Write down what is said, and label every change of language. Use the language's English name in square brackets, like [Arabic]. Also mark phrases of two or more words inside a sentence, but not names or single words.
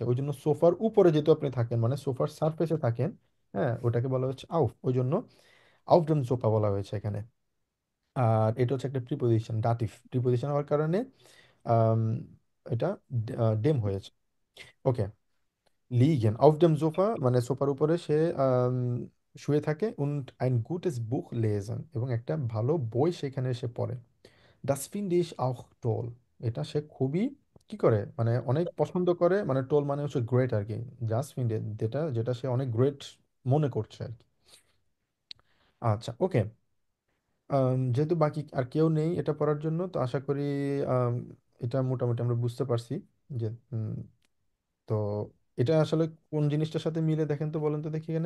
[Bangla] ওই জন্য সোফার উপরে যেহেতু আপনি থাকেন মানে সোফার সারফেসে থাকেন, হ্যাঁ ওটাকে বলা হচ্ছে আউফ, ওই জন্য [German] aufdem Sofa [Bangla] বলা হয়েছে এখানে। আর এটা হচ্ছে একটা প্রিপোজিশন, [English] dative preposition [Bangla] হওয়ার কারণে আম, এটা ডেম হয়েছে। ওকে, [German] liegen auf dem Sofa [Bangla] মানে সোফার উপরে সে আম, শুয়ে থাকে। [German] und ein gutes Buch lesen, [Bangla] এবং একটা ভালো বই সেখানে সে পড়ে। [German] Das finde ich auch toll, [Bangla] এটা সে খুবই কি করে মানে অনেক পছন্দ করে, মানে টোল মানে হচ্ছে গ্রেট আর কি, জাস্ট ফিন্ড যেটা যেটা সে অনেক গ্রেট মনে করছে আর কি। আচ্ছা ওকে, যেহেতু বাকি আর কেউ নেই এটা পড়ার জন্য, তো আশা করি আম, এটা মোটামুটি আমরা বুঝতে পারছি যে তো এটা আসলে কোন জিনিসটার সাথে মিলে দেখেন তো, বলেন তো দেখি এখানে।